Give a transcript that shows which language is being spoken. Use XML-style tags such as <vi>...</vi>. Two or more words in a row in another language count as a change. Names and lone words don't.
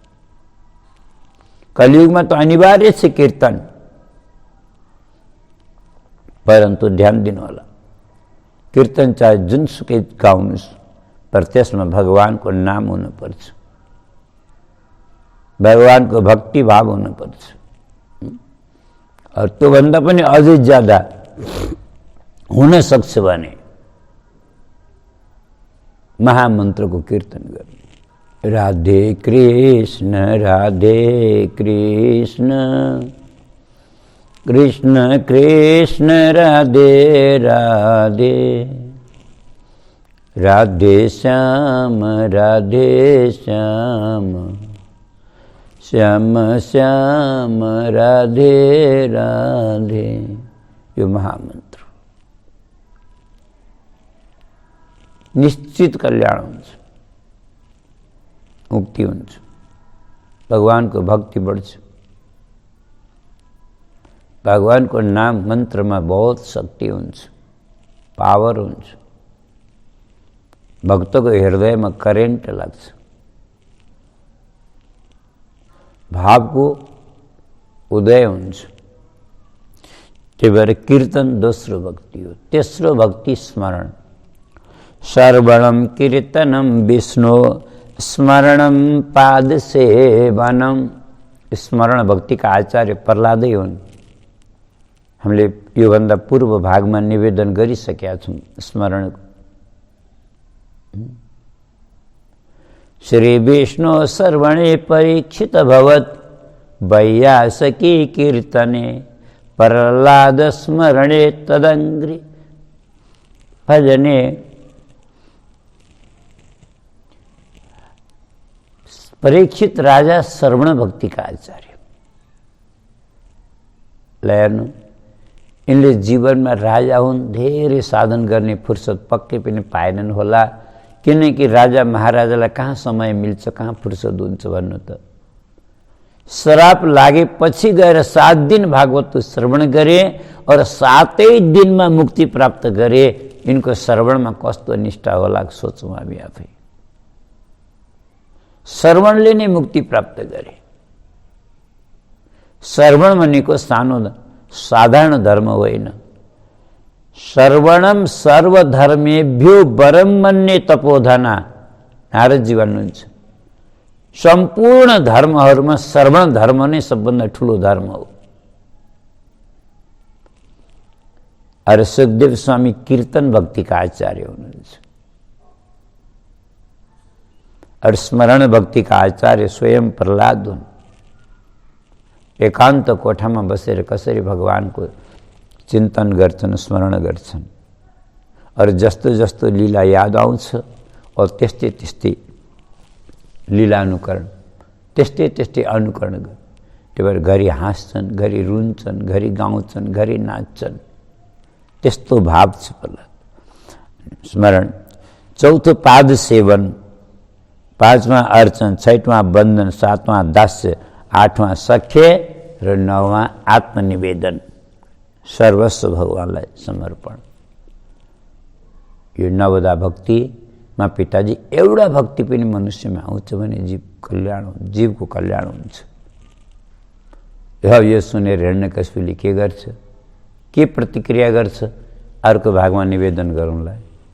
<ne>कलियुगमा त अनिवार्य छ कीर्तन, परन्तु ध्यान दिनु होला, कीर्तन चाहे जुनसुकै गाउनुस्, पर त्यसमा भगवानको नाम हुनुपर्छ, भगवानको भक्ति भाव हुनुपर्छ। और त्योभन्दा पनि अझै ज्यादा हुन सक्छ भने महामन्त्रको कीर्तन गर्नु। राधे कृष्ण राधे कृष्ण, कृष्ण कृष्ण राधे राधे, राधे श्याम राधे श्याम, श्याम श्याम राधे राधे। यो महामन्त्र निश्चित कल्याण हुन्छ, मुक्ति हुन्छ, भगवानको भक्ति बढ्छ। भगवानको नाम मन्त्रमा बहुत शक्ति हुन्छ, पावर हुन्छ। भक्तको हृदयमा करेन्ट लाग्छ, भावको उदय हुन्छ। त्यही भएर कीर्तन दोस्रो भक्ति हो। तेस्रो भक्ति स्मरण।</ne> <sa>श्रवणम कीर्तनम विष्णु स्मरणम पाद सेवनम।</sa> <ne>स्मरण भक्तिका आचार्य प्रहलादै हुन्। हामीले योभन्दा पूर्व भागमा निवेदन गरिसकेका छौँ स्मरणको।</ne> <sa>श्री विष्णु सर्वणे परीक्षित भवत, वैयासकी कीर्तने प्रहलाद स्मरणे तदंग्रि भजने।</sa> <ne>परीक्षित राजा श्रवण भक्ति का आचार्य हेर्नु इनले जीवनमा राजा हुन् धेरै साधन गर्ने फुर्सद पक्कै पनि पाएनन् होला, किनकि राजा महाराजालाई कहाँ समय मिल्छ, कहाँ फुर्सद हुन्छ भन्नु त। श्राप लागेपछि गएर 7 दिन भागवत श्रवण गरे और 7 दिनमा मुक्ति प्राप्त गरे। इनको श्रवणमा कस्तो निष्ठा होला सोचौँ हामी आफै। श्रवणले नै मुक्ति प्राप्त गरे। श्रवण भनेको साधारण धर्म होइन।</ne> <sa>श्रवणम सर्वधर्मेभ्यो वरम मन्ये तपोधना,</sa> <ne>नारदजी भन्नुहुन्छ सम्पूर्ण धर्महरूमा श्रवण धर्म नै सबभन्दा ठुलो धर्म हो। अरे सुखदेव स्वामी कीर्तन भक्ति का आचार्य हुनुहुन्छ और स्मरण भक्ति का आचार्य स्वयं प्रहलाद हुन्। एकान्त कोठामा बसेर कसरी भगवानको चिन्तन गर्छन्, स्मरण गर्छन् और जस्तो जस्तो लीला याद आउँछ और त्यस्तै त्यस्तै लीला अनुकरण, त्यस्तै त्यस्तै अनुकरण गर। त्यही भएर घरि हाँस्छन्, घरि रुन्छन्, घरि गाउँछन्, घरि नाच्छन्, त्यस्तो भाव छ प्रहलाद। स्मरण। चौथो पाद सेवन, 5वां अर्चन, 6वां बन्धन, 7वां दास्य, 8वां सख्य र 9वां आत्मनिवेदन, सर्वस्व भगवानलाई समर्पण। यो नवदा भक्तिमा पिताजी एउटा भक्ति पनि मनुष्यमा आउँछ भने जीवको कल्याण हुन्छ। यो सुनेर हिरण्यकशिपुले के गर्छ, के प्रतिक्रिया गर्छ, अर्को भागमा निवेदन गरौँला।</ne>